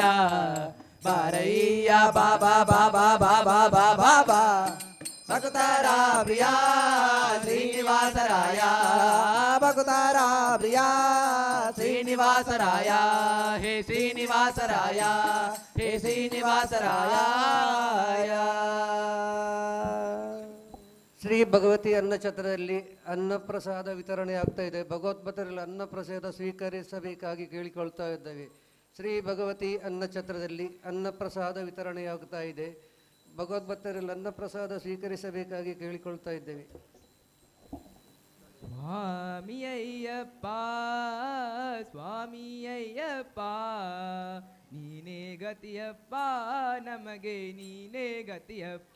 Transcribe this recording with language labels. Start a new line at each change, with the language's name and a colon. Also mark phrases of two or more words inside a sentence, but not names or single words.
Kannada: ಬಾರಯ್ಯ ಬಾಬಾ ಬಾಬಾ ಬಾಬಾ ಬಾಬಾ ಬಾ ಭಕ್ತಾರ ಪ್ರಿಯ ಶ್ರೀನಿವಾಸರಾಯ ಭಕ್ತಾರ ಪ್ರಿಯ ಶ್ರೀನಿವಾಸರಾಯ ಹೇ ಶ್ರೀನಿವಾಸರಾಯ ಹೇ ಶ್ರೀನಿವಾಸರಾಯ ಶ್ರೀ ಭಗವತಿ ಅನ್ನಛತ್ರದಲ್ಲಿ ಅನ್ನಪ್ರಸಾದ ವಿತರಣೆ ಆಗ್ತಾ ಇದೆ. ಭಗವದ್ಭಕ್ತರಲ್ಲಿ ಅನ್ನಪ್ರಸಾದ ಸ್ವೀಕರಿಸಬೇಕಾಗಿ ಕೇಳಿಕೊಳ್ತಾ ಇದ್ದೇವೆ. ಶ್ರೀ ಭಗವತಿ ಅನ್ನಛತ್ರದಲ್ಲಿ ಅನ್ನಪ್ರಸಾದ ವಿತರಣೆಯಾಗ್ತಾ ಇದೆ. ಭಗವದ್ಭಕ್ತರಲ್ಲಿ ಅನ್ನಪ್ರಸಾದ ಸ್ವೀಕರಿಸಬೇಕಾಗಿ ಕೇಳಿಕೊಳ್ತಾ ಇದ್ದೇವೆ. ಸ್ವಾಮಿ ಅಯ್ಯಪ್ಪ ಸ್ವಾಮಿ ಅಯ್ಯಪ್ಪ ನೀನೇ ಗತಿಯಪ್ಪ ನಮಗೆ ನೀನೇ ಗತಿಯಪ್ಪ